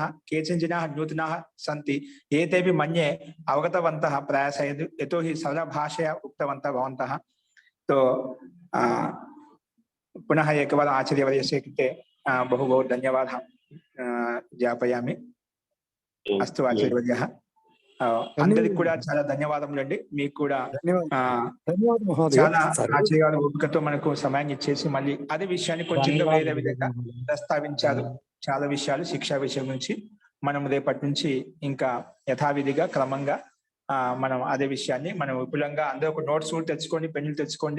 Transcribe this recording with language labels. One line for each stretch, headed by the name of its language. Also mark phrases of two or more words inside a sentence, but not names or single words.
Sanskrit: केचन जनाः नूतनाः सन्ति, एतेपि मन्ये अवगतवन्तः प्रायशः, यतोहि सरलभाषया उक्तवन्तः भवन्तः। तो पुनः एकवारम् आचार्यवर्यस्य कृते बहु बहु धन्यवादः ज्ञापयामि। अस्तु आचार्यवर्यः,
Telugu: అందరికి కూడా చాలా ధన్యవాదములండి। మీకు కూడా చాలా ఆచార్య ఓపికతో మనకు సమయాన్ని ఇచ్చేసి మళ్ళీ అదే విషయాన్ని కొంచెం వేరే విధంగా ప్రస్తావించారు। చాలా విషయాలు శిక్షా విషయం నుంచి మనం రేపటి నుంచి ఇంకా యథావిధిగా క్రమంగా మనం అదే విషయాన్ని మనం విపులంగా అందరూ ఒక నోట్స్ కూడా తెచ్చుకోండి, పెన్నులు తెచ్చుకోండి।